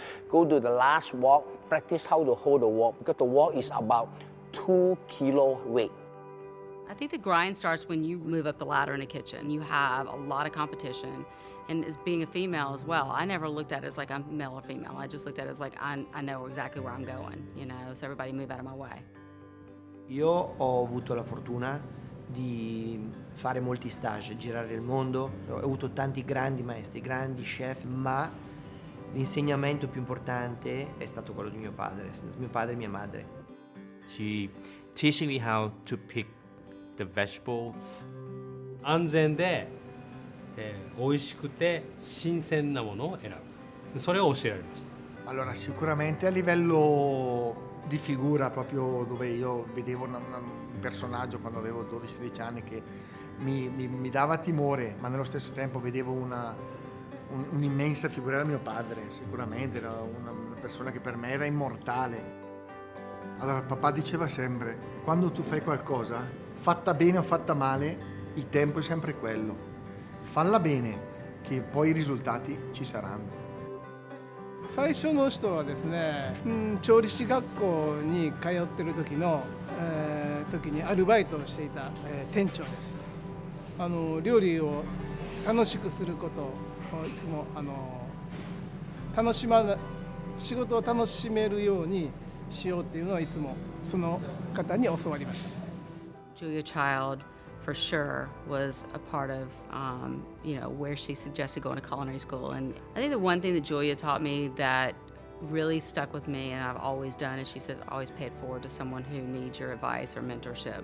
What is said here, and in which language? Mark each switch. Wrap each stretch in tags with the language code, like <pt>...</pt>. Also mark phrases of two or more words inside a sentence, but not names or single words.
<en>Go to the last wok, practice how to hold the wok, because the wok is about 2 kilo weight. I think the grind starts when you move up the ladder in a kitchen. You have a lot of competition. And as being a female as well, I never looked at it as like I'm male or female. I just looked at it as like I know exactly where I'm going, so everybody move out of my way.</en> <it>Io ho avuto la fortuna di fare molti stage, girare il mondo. Ho avuto tanti grandi maestri, grandi chef, ma l'insegnamento più importante è stato quello di mio padre e mia madre.</it> <en>She teaching me how to pick the vegetables.</en> <ja>安全で、美味しくて新鮮なものを選ぶ、それを教えられました。</ja> <it>Allora, sicuramente a livello di figura, proprio dove io vedevo un personaggio quando avevo 12-13 anni che mi dava timore, ma nello stesso tempo vedevo un'immensa figura, era mio padre, sicuramente, era una persona che per me era immortale. Allora, papà diceva sempre, quando tu fai qualcosa, fatta bene o fatta male, il tempo è sempre quello. Falla bene, che poi i risultati ci saranno.</it> <ja>最初の人はですね、調理師学校に通ってる時にアルバイトをしていた、店長です。料理を楽しくすることをいつも仕事を楽しめるようにしようっていうのはいつもその方に教わりました。</ja> <en>Julia Child, for sure, was a part of, where she suggested going to culinary school. And I think the one thing that Julia taught me that really stuck with me and I've always done is she says, always pay it forward to someone who needs your advice or mentorship.</en>